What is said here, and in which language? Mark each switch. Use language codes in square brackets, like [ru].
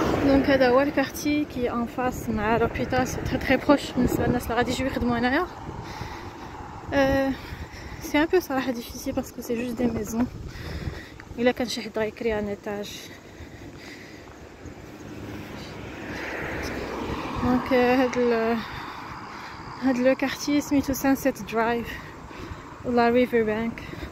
[ar] Donc هذا هو الكارتي [fr] qui est en face [ar] مع [fr] l'hôpital, c'est très proche [ar] بالنسبة للناس اللي غادي يجيو يخدموا هنايا. [fr] C'est un peu صراحة difficile parce que c'est juste des maisons. [ar] إلا كان شي حد غيكري [fr] un étage. [ar] Donc هاد [fr] le quartier [ar] سميتو Sunset Drive ولا Riverbank.